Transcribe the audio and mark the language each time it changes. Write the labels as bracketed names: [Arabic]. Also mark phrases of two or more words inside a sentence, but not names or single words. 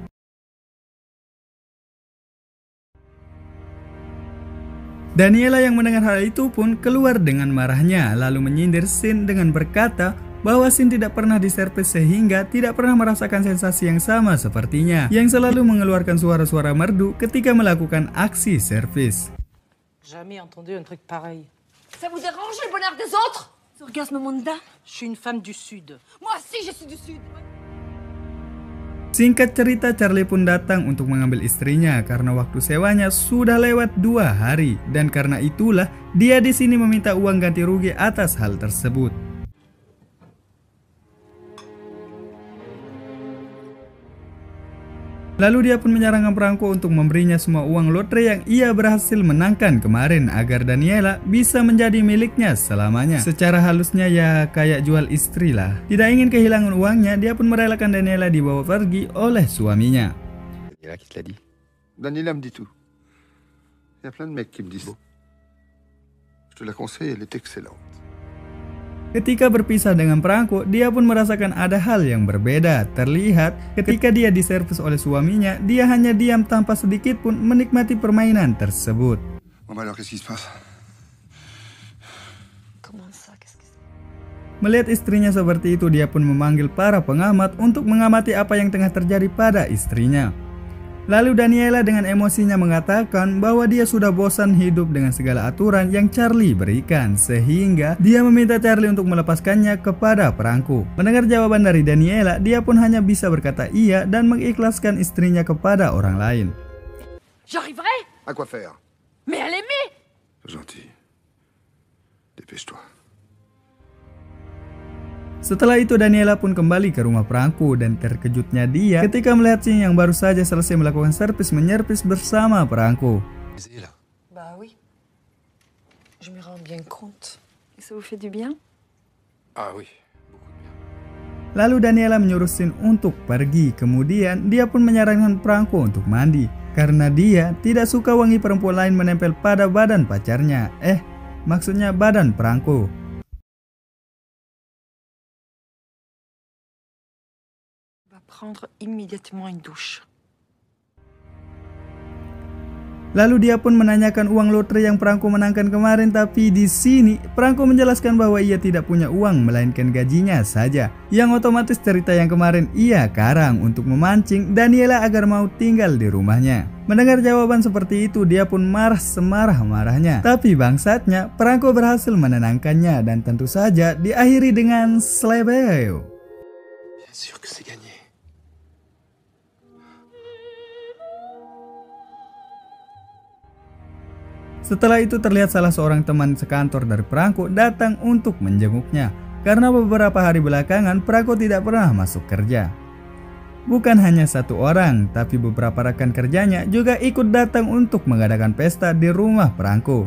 [Indonesian] Daniela yang mendengar hal itu pun keluar dengan marahnya, lalu menyindir Sin dengan berkata bahwa Sin tidak pernah diservis sehingga tidak pernah merasakan sensasi yang sama sepertinya, yang selalu mengeluarkan suara-suara merdu ketika melakukan aksi servis. [French] Jamais entendu un truc pareil. Ça vous dérange le bonheur des autres? Ce orgasme mondain? Je suis une femme du Sud. Moi aussi, je suis du Sud. [Indonesian] Singkat cerita, Charlie pun datang untuk mengambil istrinya karena waktu sewanya sudah lewat 2 hari, dan karena itulah dia di sini meminta uang ganti rugi atas hal tersebut. Lalu dia pun menyarankan Franco untuk memberinya semua uang lotre yang ia berhasil menangkan kemarin agar Daniela bisa menjadi miliknya selamanya. Secara halusnya ya kayak jual istri lah. Tidak ingin kehilangan uangnya, dia pun merelakan Daniela dibawa pergi oleh suaminya. [French] Daniela qui te l'a dit. Daniela me dit tout. Il y a plein de mecs qui me disent. Je te la conseille, elle est excellente. [Indonesian] Ketika berpisah dengan Franco, dia pun merasakan ada hal yang berbeda. Terlihat ketika dia diservis oleh suaminya, dia hanya diam tanpa sedikit pun menikmati permainan tersebut. Melihat istrinya seperti itu, dia pun memanggil para pengamat untuk mengamati apa yang tengah terjadi pada istrinya. Lalu Daniela dengan emosinya mengatakan bahwa dia sudah bosan hidup dengan segala aturan yang Charlie berikan, sehingga dia meminta Charlie untuk melepaskannya kepada perangko. Mendengar jawaban dari Daniela, dia pun hanya bisa berkata iya dan mengikhlaskan istrinya kepada orang lain. [French] J'arriverai? À quoi faire? Mais à l'aimer! Gentil. Dépêche-toi. [Indonesian] Setelah itu Daniela pun kembali ke rumah perangko dan terkejutnya dia ketika melihat Ching yang baru saja selesai melakukan servis-menyervis bersama perangko. [French] Bah oui. Je me rends bien compte. Et ça vous fait du bien? Ah oui, beaucoup de bien. [Indonesian] Lalu Daniela menyuruh Shin untuk pergi, kemudian dia pun menyarankan perangko untuk mandi karena dia tidak suka wangi perempuan lain menempel pada badan pacarnya. Maksudnya badan perangko. [French] Prendre immédiatement une douche. [Indonesian] Lalu dia pun menanyakan uang lotre yang perangko menangkan kemarin, tapi di sini perangko menjelaskan bahwa ia tidak punya uang melainkan gajinya saja, yang otomatis cerita yang kemarin ia karang untuk memancing Daniela agar mau tinggal di rumahnya. Mendengar jawaban seperti itu, dia pun marah semarah-marahnya, tapi bangsatnya perangko berhasil menenangkannya dan tentu saja diakhiri dengan slebeo. [French] Bien sûr que c'est gagné. [Indonesian] Setelah itu terlihat salah seorang teman sekantor dari perangko datang untuk menjenguknya karena beberapa hari belakangan perangko tidak pernah masuk kerja. Bukan hanya satu orang, tapi beberapa rekan kerjanya juga ikut datang untuk mengadakan pesta di rumah perangko.